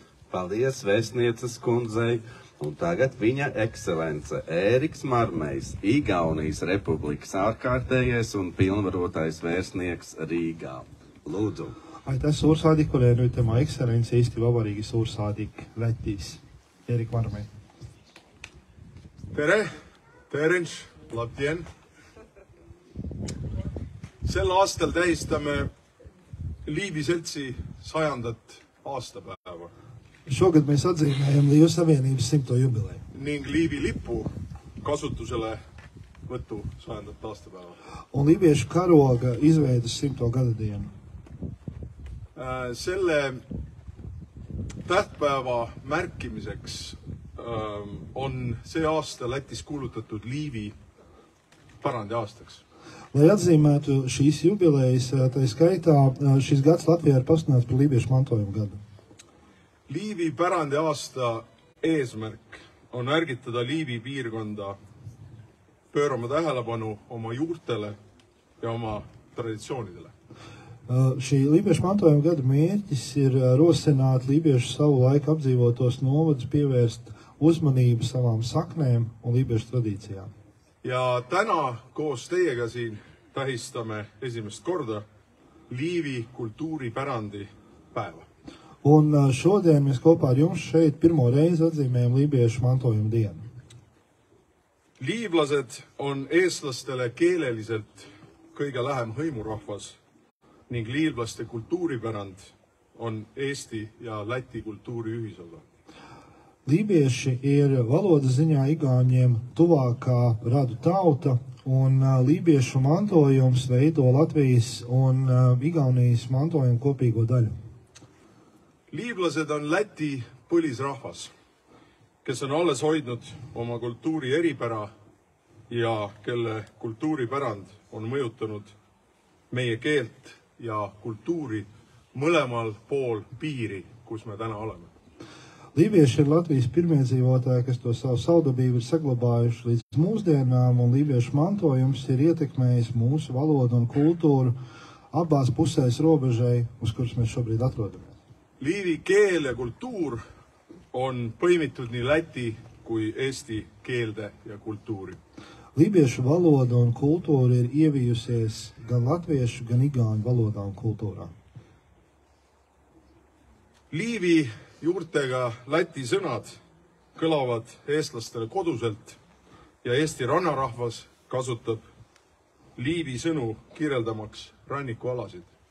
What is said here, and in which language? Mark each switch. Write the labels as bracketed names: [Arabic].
[Latvian] Paldies vēstnieces kundzei, un tagad viņa ekscelence Ēriks Marmejs, Igaunijas Republikas ārkārtējais un pilnvarotais vēstnieks Rīgā. Lūdzu. [Estonian] Aitäh suursaadikule ja nüüd tema ekstsellents Eesti Vabariigi suursaadik Lätis, Ērik Marmej. Tere, terens, [Latvian] labdien! [Estonian] Sel aastal tähistame Liivi seltsi 100. aastapäeva. [Latvian] Šogad mēs atzīmējam Liivu savienības 100. jubileju. [Estonian] Ning Liivi lipu kasutusele võtu 100. aastapäeva. [Latvian] Un liibiešu karoga izveidas 100. gada dienu. [Estonian] Selle tähtpäeva märkimiseks on see aasta Lätis kuulutatud Liivi pärandi aastaks. [Latvian] Lai atzīmētu šīs jubilejas, tā skaitā šis gads Latvijā ir pasludināts par liibiešu mantojuma gadu. [Estonian] Liivi pärandi aasta eesmärk on ärgitada Liivi piirkonda pöörama tähelepanu oma juurtele ja oma traditsioonidele. [Latvian] Šī liibiešu mantojuma gada mērķis ir rosināt liibiešu savu laiku apdzīvotos novadus, pievērst uzmanību savām saknēm un liibiešu tradīcijām. [Estonian] Ja täna koos teiega siin tähistame esimest korda Liivi kultuuripärandi päeva. [Latvian] Un šodien mēs kopā ar jums šeit pirmo reizi atzīmējam liibiešu mantojuma dienu. [Estonian] Liivlased on eestlastele keeleliselt kõige lähem hõimurahvas ning liivlaste kultuuripärand on Eesti ja Läti kultuuri ühisosa. [Latvian] Lībieši ir valodas ziņā igauņiem tuvākā radu tauta, un lībiešu mantojums veido Latvijas un Igaunijas mantojumu kopīgo daļu. [Estonian] Liivlased on Läti põlisrahvas, kes on alles hoidnud oma kultuuri eripära ja kelle kultuuripärand on mõjutanud meie keelt ja kultuuri mõlemal pool piiri, kus me täna oleme. [Latvian] Lībieši ir Latvijas pirmie dzīvotāji, kas to savu savdabību ir saglabājuši līdz mūsdienām, un lībiešu mantojums ir ietekmējis mūsu valodu un kultūru abās pusēs robežai, uz kuras mēs šobrīd atrodamies. [Estonian] Liivi keel ja kultuur on põimitud nii Läti kui Eesti keelde ja kultuuri. [Latvian] Lībiešu valoda un kultūra ir ievijusies gan latviešu, gan igauņu valodā un kultūrā. [Estonian] Liivi juurtega Läti sõnad kõlavad eestlastele koduselt ja Eesti rannarahvas kasutab Liivi sõnu kirjeldamaks rannikualasid.